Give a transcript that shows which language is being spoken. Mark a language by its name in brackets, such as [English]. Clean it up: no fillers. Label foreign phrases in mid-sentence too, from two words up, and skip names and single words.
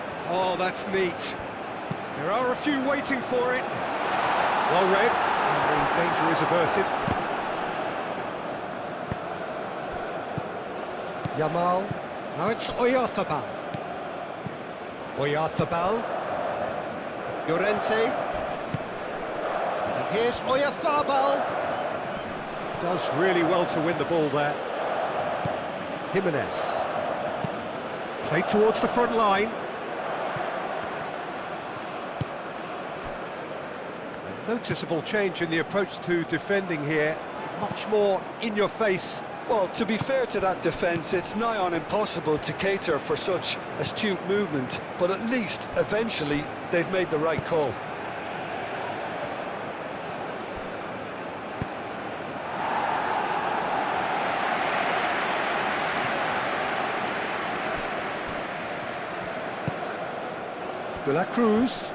[English] Oh, that's neat. There are a few waiting for it. Well read, and the danger is averted. Yamal. Now it's Oyarzabal. Oyarzabal. Llorente. And here's Oyarzabal. Does really well to win the ball there. Jimenez. Played towards the front line. A noticeable change in the approach to defending here. Much more in your face. Well, to be fair to that defence, it's nigh on impossible to cater for such astute movement, but at least, eventually, they've made the right call. De la Cruz.